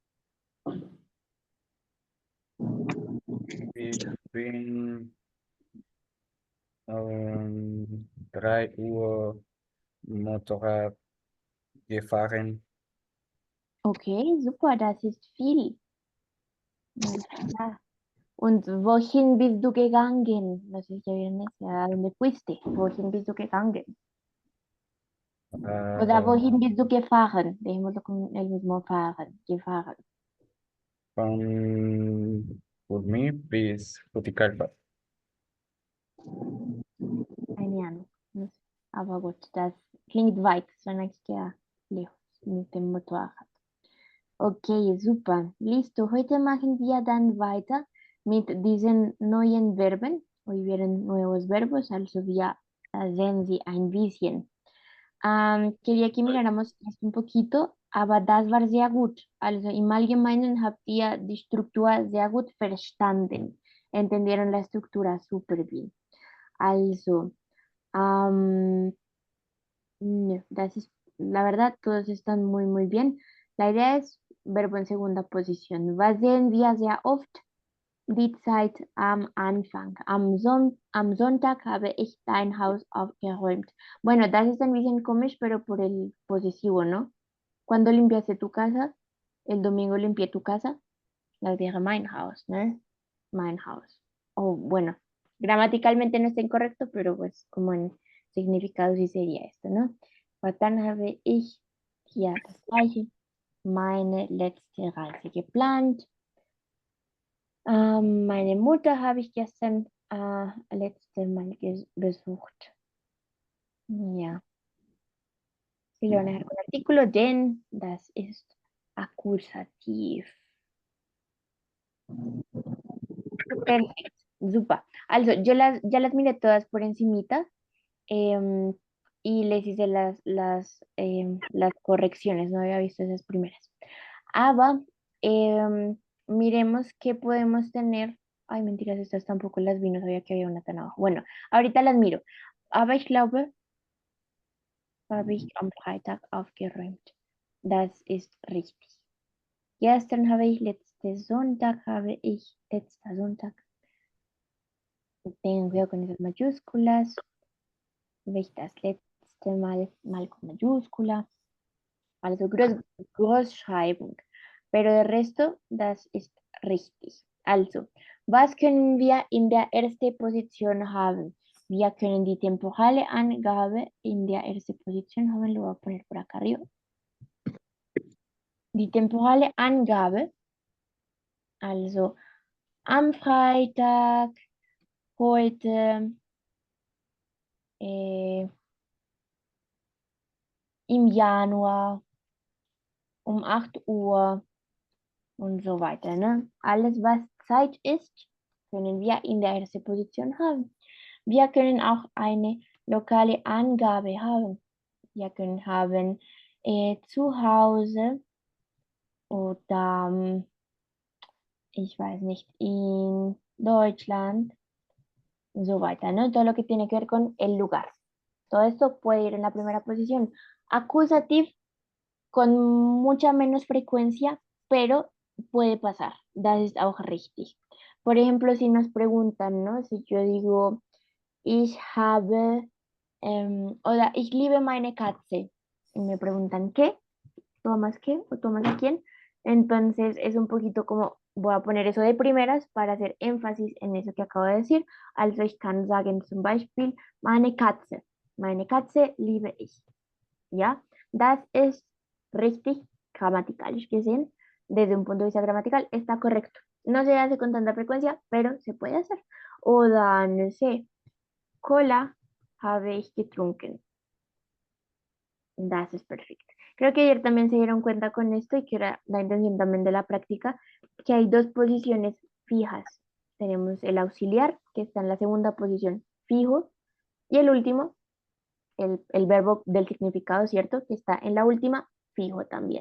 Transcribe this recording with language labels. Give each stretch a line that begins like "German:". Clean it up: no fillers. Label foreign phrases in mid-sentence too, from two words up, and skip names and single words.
German: Ich bin 3 Uhr Motorrad gefahren. Okay, super, das ist viel. Alles klar. Und wohin bist du gegangen?
Spanish: No sé si ya vieron eso, ¿a dónde fuiste?
German: Wohin bist du gegangen? Oder wohin bist du gefahren?
Spanish: Dejémoslo con el mismo
German: fahren, gefahren. Von Burmí bis Juticalpa. Keine Ahnung.
Spanish: No sé.
German: Aber gut, das klingt weit,
Spanish: suena que queda lejos
German: mit dem Motorrad.
Spanish: Okay, super. Listo.
German: Heute machen wir dann weiter mit diesen neuen Verben.
Spanish: Hoy vienen nuevos verbos,
German: also wir sehen sie ein bisschen.
Spanish: Quería que miráramos esto un poquito,
German: aber das war sehr gut. Also im Allgemeinen habt ihr die Struktur sehr gut verstanden.
Spanish: Entendieron la estructura súper bien.
German: Also, no, das ist,
Spanish: la verdad, todos están muy, muy bien. La idea es verbo en segunda posición.
German: Was sehen wir sehr oft? Die Zeit am Anfang. Am Sonntag habe ich dein Haus aufgeräumt. Bueno, das ist ein bisschen komisch,
Spanish: pero por el posesivo, ¿no? ¿Cuándo limpiaste tu casa? El domingo limpié tu casa.
German: Das wäre mein Haus, ¿no? Mein Haus.
Spanish: O bueno, gramaticalmente no está incorrecto, pero pues como en significado sí sería esto, ¿no?
German: Aber dann habe ich hier das gleiche, meine letzte Reise geplant. Meine Mutter habe ich gestern letzte Mal besucht.
Spanish: Ja. Sie lo van a dejar con artículo,
German: denn das ist Akkusativ.
Spanish: Perfecto, super.
German: Also,
Spanish: ya las miré todas por encimita em, y les hice las correcciones, no había visto esas primeras. Aber, miremos qué podemos tener. Ay, mentiras, estas tampoco las vi, no sabía que había una tan abajo. Bueno, ahorita las miro.
German: Aber ich glaube, habe ich am Freitag aufgeräumt. Das ist richtig. Gestern habe ich, letzter Sonntag,
Spanish: tengan cuidado con esas mayúsculas.
German: Habe ich das letzte Mal
Spanish: con mayúscula.
German: Also Großschreibung.
Spanish: Pero de resto,
German: das ist richtig. Also, was können wir in der ersten Position haben? Wir können die temporale Angabe in der ersten Position haben.
Spanish: Lo voy a poner por acá arriba.
German: Die temporale Angabe, also am Freitag, heute, im Januar, um 8 Uhr und so weiter. Ne? Alles, was Zeit ist, können wir in der ersten Position haben. Wir können auch eine lokale Angabe haben. Wir können haben zu Hause oder ich weiß nicht, in Deutschland und so weiter,
Spanish: ¿no? Todo lo que tiene que ver con el lugar. Todo esto puede ir en la primera posición. Accusative con mucha menos frecuencia, pero puede pasar.
German: Das ist auch richtig.
Spanish: Por ejemplo, si nos preguntan, ¿no? Si yo digo,
German: ich habe, oder ich liebe meine Katze,
Spanish: y me preguntan, ¿qué? ¿Tomas qué? ¿O tomas a quién? Entonces es un poquito como, voy a poner eso de primeras para hacer énfasis en eso que acabo de decir.
German: Also ich kann sagen zum Beispiel, meine Katze liebe ich.
Spanish: ¿Ya?
German: Das ist richtig, grammaticalisch gesehen.
Spanish: Desde un punto de vista gramatical está correcto. No se hace con tanta frecuencia, pero se puede hacer.
German: Oder,
Spanish: no sé,
German: Cola habe ich getrunken. Das ist perfekt.
Spanish: Creo que ayer también se dieron cuenta con esto y que era la intención también de la práctica, que hay dos posiciones fijas. Tenemos el auxiliar, que está en la segunda posición fijo, y el último, el verbo del significado, ¿cierto? Que está en la última, fijo también.